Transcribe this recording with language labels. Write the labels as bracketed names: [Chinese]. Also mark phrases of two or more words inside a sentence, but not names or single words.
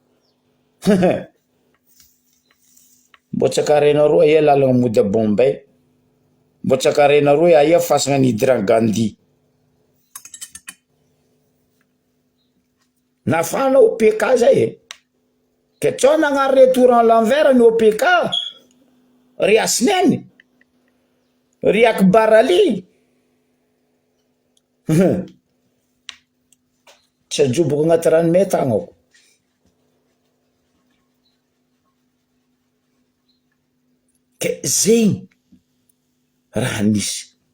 [Malagasy] Mbo tsakarenareo aia lalagna mody a Bombay. Mbo tsakarenareo aia fasagna ny Indira Gandhi. Nafana OPK zay e. Ke tsao nagnary [French] retour en l'envers [Malagasy] ny OPK. Ry asineny, ry Akbar Ali. Tsy ajoboko agnaty ranome tagnako. Ke zegny raha nisy.